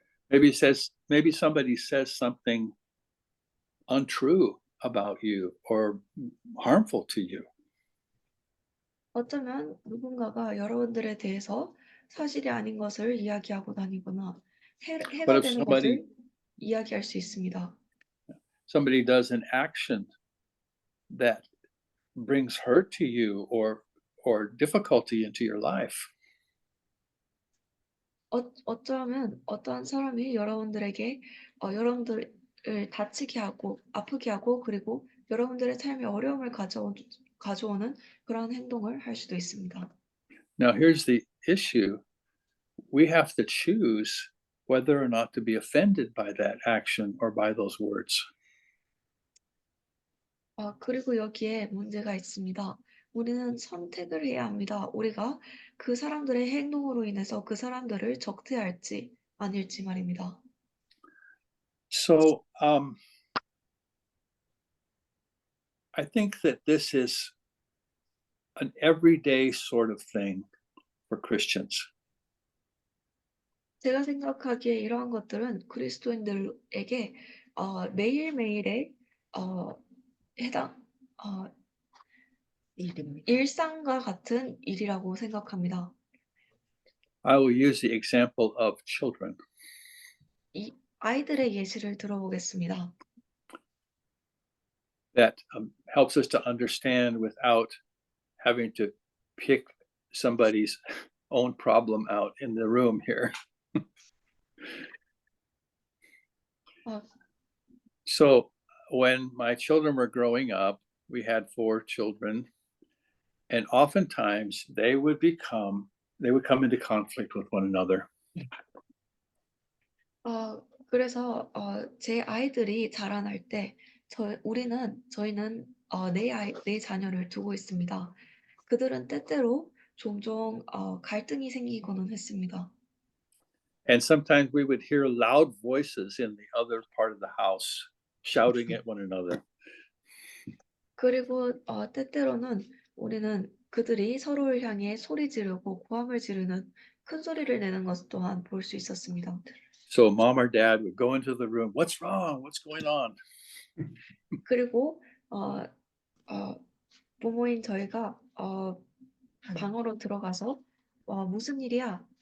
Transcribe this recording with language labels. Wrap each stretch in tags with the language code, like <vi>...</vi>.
<en>Maybe somebody says something untrue about you or harmful to you.</en> <ko>어쩌면 누군가가 여러분들에 대해서 사실이 아닌 것을 이야기하고 다니거나 해가</ko> <en>if</en> <ko>되는 것을 이야기할 수 있습니다.</ko> <en>Somebody does an action that brings hurt to you or difficulty into your life.</en> <ko>어쩌면 어떠한 사람이 여러분들에게 여러분들을 다치게 하고 아프게 하고 그리고 여러분들의 삶에 어려움을 가져오는 그런 행동을 할 수도 있습니다.</ko> <en>Now, here's the issue. We have to choose whether or not to be offended by that action or by those words.</en> <ko>그리고 여기에 문제가 있습니다. 우리는 선택을 해야 합니다. 우리가 그 사람들의 행동으로 인해서 그 사람들을 적대할지 아닐지 말입니다.</ko> <en>So I think that this is an everyday sort of thing for Christians.</en> <ko>제가 생각하기에 이러한 것들은 그리스도인들에게 매일매일의 해당 일상과 같은 일이라고 생각합니다.</ko> <en>I will use the example of children.</en> <ko>이 아이들의 예시를 들어보겠습니다.</ko> <en>That helps us to understand without having to pick somebody's own problem out in the room here. 어, So when my children were growing up, we had 4 children, and oftentimes they would come into conflict with one another.</en> <ko>그래서 제 아이들이 자라날 때 저희는 네 자녀를 두고 있습니다. 그들은 때때로 종종 갈등이 생기고는 했습니다.</ko> <en>And sometimes we would hear loud voices in the other part of the house shouting at one another.</en> <ko>그리고 때때로는 우리는 그들이 서로를 향해 소리 지르고 고함을 지르는 큰 소리를 내는 것 또한 볼 수 있었습니다.</ko> <en>So mom or dad would go into the room. What's wrong? What's going on?</en> <ko>그리고 부모인 저희가 방으로 들어가서 무슨 일이야?</ko>